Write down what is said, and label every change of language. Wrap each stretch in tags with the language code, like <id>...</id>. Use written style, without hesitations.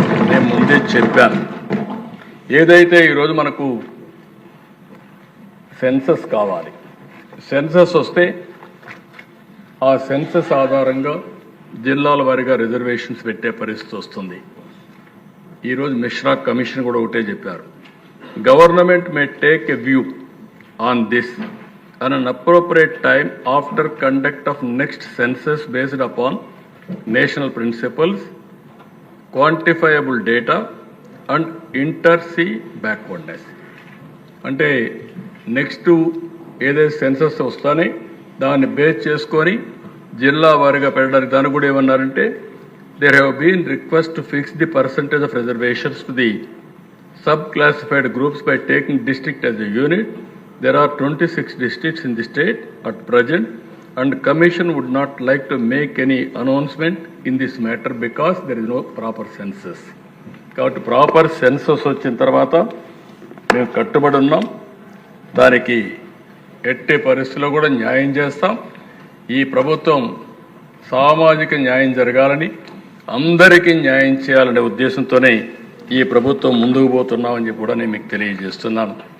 <te>నేను ముందే చెప్పాను, ఏదైతే ఈరోజు మనకు సెన్సస్ కావాలి, సెన్సస్ వస్తే ఆ సెన్సస్ ఆధారంగా జిల్లాల వారీగా రిజర్వేషన్స్ పెట్టే పరిస్థితి వస్తుంది. ఈరోజు మిశ్రా కమిషన్ కూడా ఒకటే చెప్పారు,</te> <en>Government may take a view on this at an appropriate time after conduct of next census based upon national principles, quantifiable data and inter-sea backwardness.</en> <te>అంటే నెక్స్ట్ ఏదైతే సెన్సస్ వస్తానే దాన్ని బేస్ చేసుకొని జిల్లా వారీగా పెట్టడానికి దాన్ని కూడా ఏమన్నారంటే</te> <en>there have been requests to fix the percentage of reservations to the sub-classified groups by taking district as a unit. There are 26 districts in the state at present, and Commission would not like to make any announcement in this matter because there is no proper census.</en> <te>కాబట్టి proper census వచ్చిన తర్వాత మేము కట్టుబడి ఉన్నాం, దానికి ఎట్టి పరిస్థితుల్లో కూడా న్యాయం చేస్తాం. ఈ ప్రభుత్వం సామాజిక న్యాయం జరగాలని, అందరికీ న్యాయం చేయాలనే ఉద్దేశంతోనే ఈ ప్రభుత్వం ముందుకు పోతున్నామని చెప్పి కూడా నేను మీకు తెలియజేస్తున్నాను.</te>